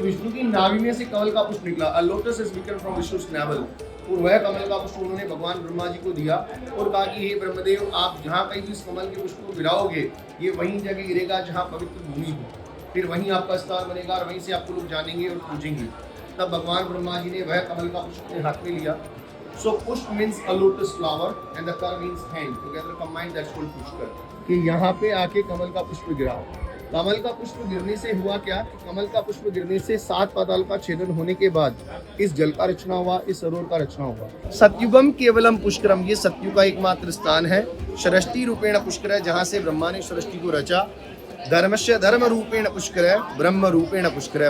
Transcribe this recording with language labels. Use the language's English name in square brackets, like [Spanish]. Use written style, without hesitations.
[Hindi] विष्णु की नाभि में से कमल का पुष्प निकला, [English] a lotus is beacon from Vishnu's navel, [Hindi] और वह कमल का पुष्प उन्होंने भगवान ब्रह्मा जी को दिया और कहा कि हे ब्रह्मदेव, आप जहाँ कहीं भी इस कमल के पुष्प को गिराओगे, ये वहीं जगह गिरेगा जहाँ पवित्र भूमि हो, फिर वहीं आपका स्थान बनेगा और वहीं से आपको लोग जानेंगे और पूजेंगे। तब भगवान ब्रह्मा जी ने वह कमल का पुष्प अपने हाथ में लिया। [English] So pushp means a lotus flower and the kar means hand. Together combined that's called pushkar. [Hindi] कि यहाँ पे आके कमल का पुष्प गिरा। कमल का पुष्प गिरने से हुआ क्या? कमल का पुष्प गिरने से 7 पाताल का छेदन होने के बाद इस जल का रचना हुआ, इस सरोवर का रचना हुआ। [Sanskrit] सत्युगम केवलम पुष्करम, [Hindi] ये सत्यु का एकमात्र स्थान है। सृष्टि रूपेण पुष्कर है, जहाँ से ब्रह्मा ने सृष्टि को रचा। [Sanskrit] धर्मस्य धर्म रूपेण [Hindi] पुष्कर है, ब्रह्म रूपेण पुष्कर है।